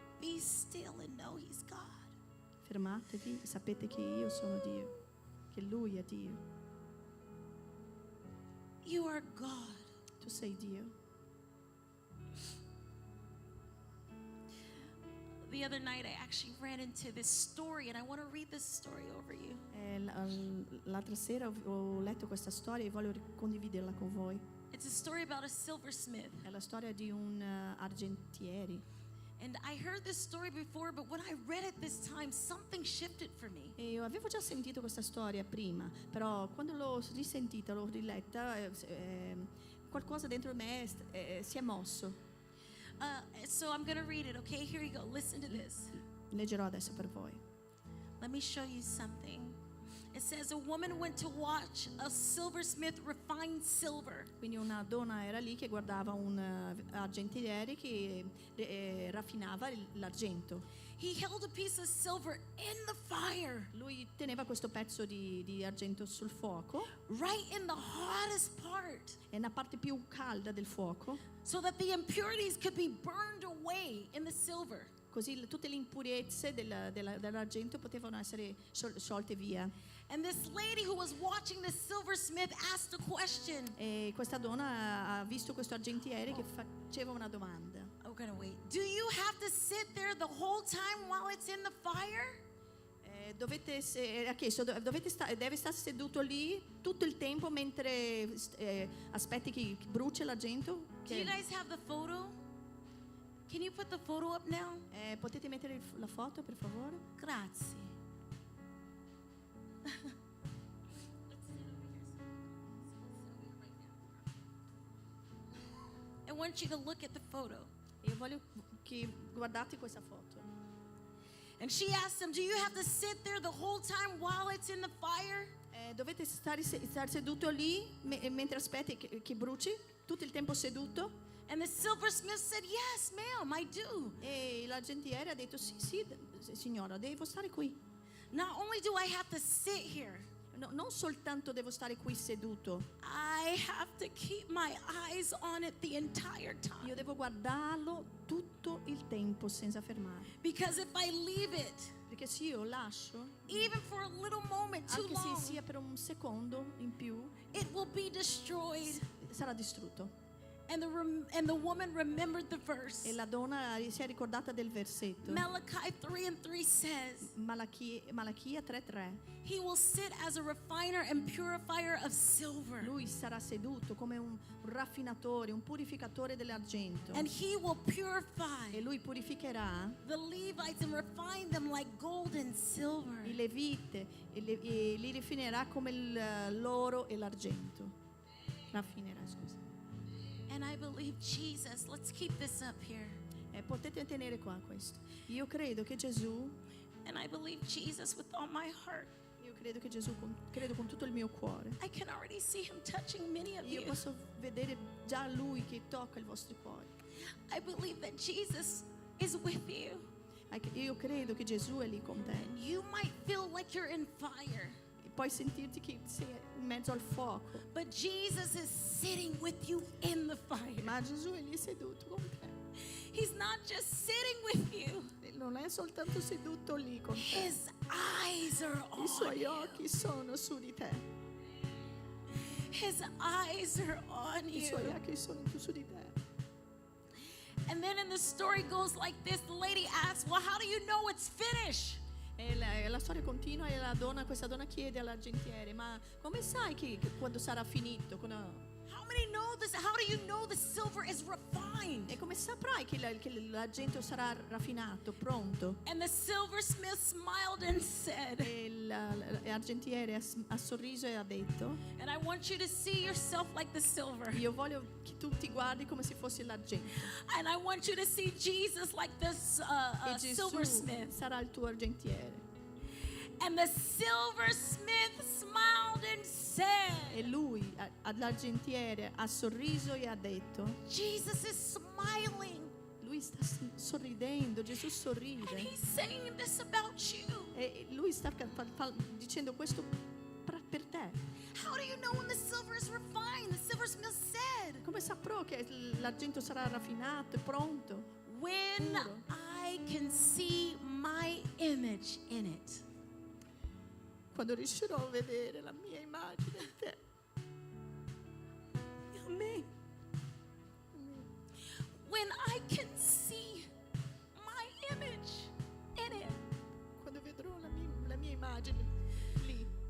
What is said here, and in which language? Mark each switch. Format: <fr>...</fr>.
<en>Be still and know he's God.</en> <it>Fermatevi, sapete che io sono Dio, che Lui è Dio.</it> <en>You are God.</en> <it>Tu sei Dio.</it> <en>The other night I actually ran into this story and I want to read this story over you.</en> <it>L'altra sera ho letto questa storia e voglio condividerla con voi.</it> <en>It's a story about a silversmith.</en> <it>È la storia di un argentiere.</it> <en>And I heard this story before, but when I read it this time, something shifted for me.</en> <it>E io avevo già sentito questa storia prima, però quando l'ho risentita, l'ho riletta, qualcosa dentro me si è mosso.</it> <en>So I'm going to read it, okay? Here you go. Listen to this.</en> <it>Leggerò adesso per voi.</it> <en>Let me show you something. It says a woman went to watch a silversmith refine silver.</en> <it>Quindi una donna era lì che guardava un argentiere che raffinava l'argento.</it> <en>He held a piece of silver in the fire,</en> <it>Lui teneva questo pezzo di argento sul fuoco,</it> <en>right in the hottest part,</en> <it>nella parte più calda del fuoco,</it> <en>so that the impurities could be burned away in the silver.</en> <it>così tutte le impurezze dell'argento potevano essere sciolte via.</it> <en>And this lady who was watching the silversmith asked a question.</en> <it>E questa donna ha visto questo argentiere che faceva una domanda.</it> <en>I'm gonna wait. Do you have to sit there the whole time while it's in the fire?</en> <it>Ha chiesto, deve stare seduto lì tutto il tempo mentre aspetti che brucia l'argento?</it> <en>Do you guys have the photo? Can you put the photo up now?</en> <it>Potete mettere la foto, per favore? Grazie.</it> <en>I want you to look at the photo.</en> <it>Io voglio che guardate questa foto.</it> <en>And she asked him, do you have to sit there the whole time while it's in the fire?</en> <it>Dovete stare seduto lì mentre aspetti che bruci? Tutto il tempo seduto?</it> <en>And the silversmith said, yes, ma'am, I do.</en> <it>E l'argentiere ha detto sì, signora, devo stare qui.</it> <en>Not only do I have to sit here,</en> <it>No, non soltanto devo stare qui seduto,</it> <en>I have to keep my eyes on it the entire time.</en> <it>io devo guardarlo tutto il tempo senza fermare.</it> <en>Because if I leave it,</en> <it>Perché se io lascio,</it> <en>even for a little moment too</en> <it>anche se</it> <en>long,</en> <it>sia per un secondo in più,</it> <en>it will be destroyed.</en> <it>sarà distrutto.</it> <en>And the woman remembered the verse.</en> <it>E la donna si è ricordata del versetto.</it> <en>Malachi 3:3 says,</en> <it>Malachia 3:3.</it> <en>he will sit as a refiner and purifier of silver.</en> <it>Lui sarà seduto come un raffinatore, un purificatore dell'argento.</it> <en>And he will purify</en> <it>E lui purificherà</it> <en>the Levites and refine them like gold and silver.</en> <it>i levite e li raffinerà come l'oro e l'argento. Raffinerà, scusa.</it> <en>And I believe Jesus, let's keep this up here.</en> <it>Potete tenere qua questo. Io credo che Gesù,</it> <en>And I believe Jesus with all my heart.</en> <it>io credo che Gesù, credo con tutto il mio cuore.</it> <en>I can already see him touching many of</en> <it>Io</it> <en>you.</en> <it>posso vedere già Lui che tocca i vostri cuori.</it> <en>I believe that Jesus is with you.</en> <it>Io credo che Gesù è lì con te.</it> <en>And you might feel like you're in fire,</en> <it>E puoi sentirti che sei in mezzo al fuoco.</it> <en>but Jesus is sitting with you in the fire.</en> <it>Ma Gesù è lì seduto con te.</it> <en>He's not just sitting with you.</en> <it>E non è soltanto seduto lì con te.</it> <en>His eyes are</en> <it>I</it> <en>on</en> <it>suoi</it> <en>you.</en> <it>occhi sono su di te.</it> <en>His eyes are on</en> <it>I suoi</it> <en>you.</en> <it>occhi sono su di te.</it> <en>And then in the story goes like this. The lady asks, well, how do you know it's finished?</en> <it>E la storia continua e questa donna chiede all'argentiere: ma come sai che quando sarà finito?</it> <en>How many know this? How do you know the silver is refined?</en> <it>E come saprai che l'argento sarà raffinato, pronto?</it> <en>And the silversmith smiled and said,</en> <it>E l'argentiere ha sorriso e ha detto:</it> <en>and I want you to see yourself like the silver.</en> <it>io voglio che tu ti guardi come se fossi l'argento.</it> <en>And I want you to see Jesus like this</en> <it>E Gesù</it> <en>silversmith.</en> <it>sarà il tuo argentiere.</it> <en>And the silversmith smiled and said,</en> <it>E lui, all'argentiere, ha sorriso e ha detto:</it> <en>Jesus is smiling.</en> <it>lui sta sorridendo, Gesù</it> <en>And</en> <it>sorride.</it> <en>he's saying this about you.</en> <it>E lui sta dicendo questo per te.</it> <en>How do you know when the silver is refined? The silversmith said,</en> <it>Come saprò che l'argento sarà raffinato e pronto?</it> <en>when</en> <it>Puro.</it> <en>I can see my image in it.</en> <it>Quando riuscirò a vedere la mia immagine in te.</it> <en>Amen. When I can see my image in it.</en> <it>Quando vedrò la mia immagine lì.</it>